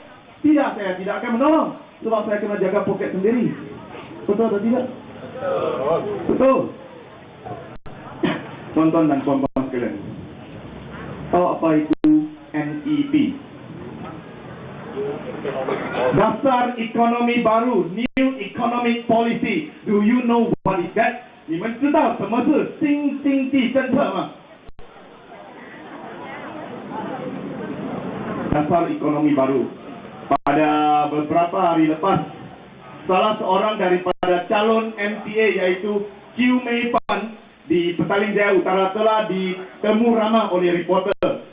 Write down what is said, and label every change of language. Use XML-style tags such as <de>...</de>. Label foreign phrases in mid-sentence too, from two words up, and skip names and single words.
<ms>Tidak, saya tidak akan menolong. Sebab saya kena jaga poket sendiri. Betul atau tidak? Betul. Tonton dan puan-puan sekalian. Tahu apa itu NEP? Dasar Ekonomi Baru,</ms> <en>New Economic Policy. Do you know what is that?</en> <zh>你们知道什么是新经济政策吗？</zh> <ms>Dasar Ekonomi Baru. Pada beberapa hari lepas, salah seorang daripada calon MCA yaitu Q Mei Pan di Petaling Jaya Utara telah ditemu ramah oleh reporter.</ms>